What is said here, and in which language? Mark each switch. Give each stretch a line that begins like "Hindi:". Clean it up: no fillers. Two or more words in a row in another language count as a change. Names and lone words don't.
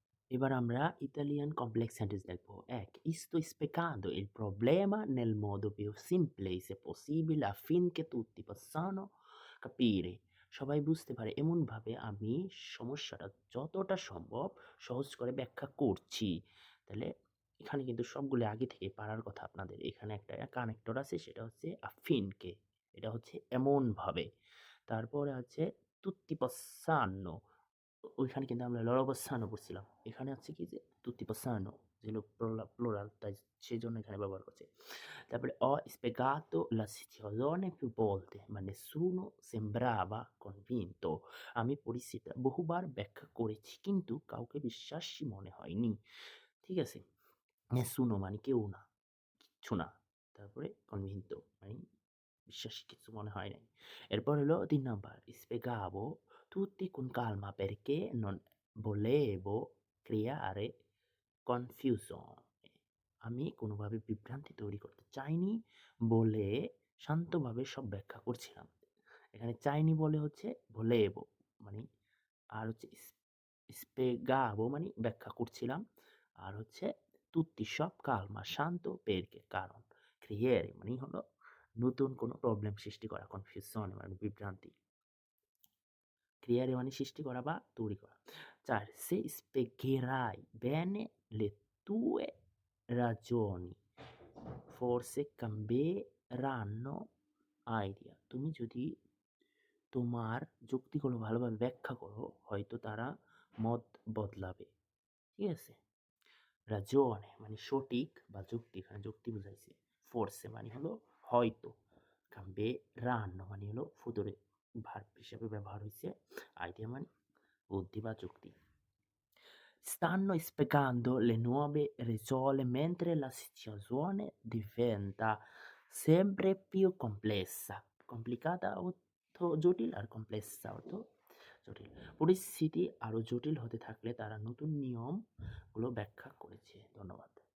Bangla: এবার আমরা
English: Italian complex sentence
Bangla: দেখব। ১.
Italian: Sto spiegando il problema nel modo più semplice possibile affinché tutti possano capire.
Bangla: সবাই বুঝতে পারে এমনভাবে আমি সমস্যাটা যতটা সম্ভব সহজ করে ব্যাখ্যা করছি। তাহলে এখানে কিন্তু সবগুলো আগে থেকে পারার কথা আপনাদের। এখানে একটা কানেক্টর আছে, সেটা হচ্ছে affinché, এটা হচ্ছে এমনভাবে। তারপরে আছে
Italian: tutti possano,
Bangla: ওইখানে কিন্তু আমরা
Italian: loro possano
Bangla: পড়ছিলাম। এখানে হচ্ছে কি যে
Italian: tutti possano,
Bangla: যেগুলো প্লুরাল, তাই সেজন্য এখানে ব্যবহার করছে।
Italian: তারপরে ho spiegato la situazione più volte ma nessuno sembrava convinto.
Bangla: আমি পরিস্থিতিটা বহুবার ব্যাখ্যা করেছি কিন্তু কাউকে বিশ্বাসী মনে হয়নি। ঠিক আছে? nessuno মানে কেউ না, কিচ্ছু না। তারপরে convinto মানে বিশ্বাসী কিছু মনে হয় নাই। এরপর হলো ৩ নাম্বার,
Italian: spiegavo tutti con calma perché non volevo creare confusion.
Bangla: আমি কোনোভাবে বিভ্রান্তি তৈরি করতে চাইনি বলে শান্তভাবে সব ব্যাখ্যা করছিলাম। এখানে চাইনি বলে হচ্ছে volevo মানে, আর হচ্ছে spiegavo মানে ব্যাখ্যা করছিলাম, আর হচ্ছে tutti সব calma শান্ত perché কারণ, creare মানে হলো নতুন কোনো প্রবলেম সৃষ্টি করা, confusion মানে বিভ্রান্তি। ক্রিয়ারে মানে সৃষ্টি করা বা তৈরি করা। ৪.
Italian: Se spiegherai bene le tue ragioni, forse cambieranno idea.
Bangla: তুমি যদি তোমার যুক্তিগুলো ভালোভাবে ব্যাখ্যা করো, হয়তো তারা মত বদলাবে। ঠিক আছে? ragione মানে সঠিক বা যুক্তি, এখানে যুক্তি বুঝাইছে। forse মানে হলো হয়তো। cambieranno মানে হলো ফুতুরে ভার্ব হিসেবে ব্যবহার হয়েছে। idea মানে বুদ্ধি বা যুক্তি।
Italian: Stanno spiegando le nuove regole mentre la situazione diventa sempre più complessa.
Bangla: Complicata অর্থ জটিল, আর কমপ্লেক্সা অর্থ জটিল। পরিস্থিতি আরো জটিল হতে থাকলে তারা নতুন নিয়মগুলো ব্যাখ্যা করেছে। ধন্যবাদ।